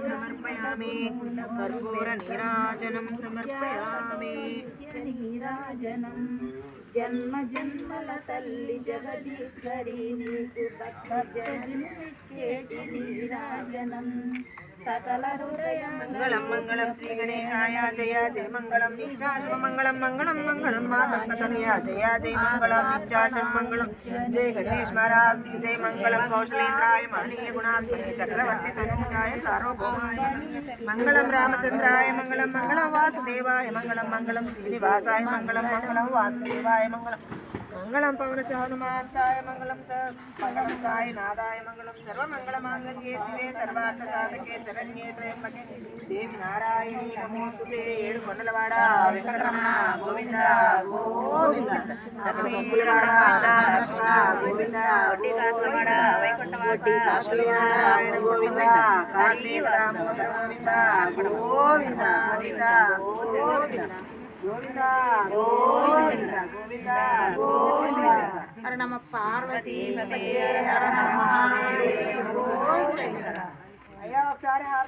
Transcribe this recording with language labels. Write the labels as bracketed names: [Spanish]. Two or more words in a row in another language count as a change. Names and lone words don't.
[Sanskrit] సమర్పయామి కర్పూర నీరాజనం సమర్పయామి [Telugu] నీరాజనం జన్మ జన్మల తల్లి జగదీశ్వరి నీకు భక్త జన్మేటి నీరాజనం సకల హృదయ మంగళం మంగళం శ్రీ గణేశాయ జయ జయ మంగళం నిత్యాశవ మంగళం మంగళం మంగళం మాతంగతనయ జయ జయ మంగళం నిత్యాశవ మంగళం జయ గణేష్ [Hindi] महाराज की जय [Sanskrit] मंगलम कौशलेन्द्राय महनीय गुणात्मने चक्रवर्ती तनूजाय सार्वभौमाय मंगलम रामचंद्राय मंगलम मंगलम वासुदेवाय मंगलम मंगलम श्रीनिवासाय मंगलम मंगलम वासुदेवाय मंगलम मंगलम पवन हनुमंताय मंगलम मंगलम साईनाथाय मंगलम सर्वमंगलमांगल्ये शिवे सर्वार्थ साधके शरण्ये त्र्यंबके देवी नारायणी नमोस्तुते [Telugu] ఏడు కొండలవాడ వెంకటరమణ గోవింద గోవింద గోవింద లక్ష్మణ గోవింద కోటికాసులవాడ వైకుంఠవాస నారాయణ గోవింద కార్తీక దామోదర గోవింద గోవింద గోవింద గోవింద గోవింద గోవింద గోవింద గోవింద హర నమ పార్వతీ హర నమ మహాదేవ అయ్యా ఒకసారి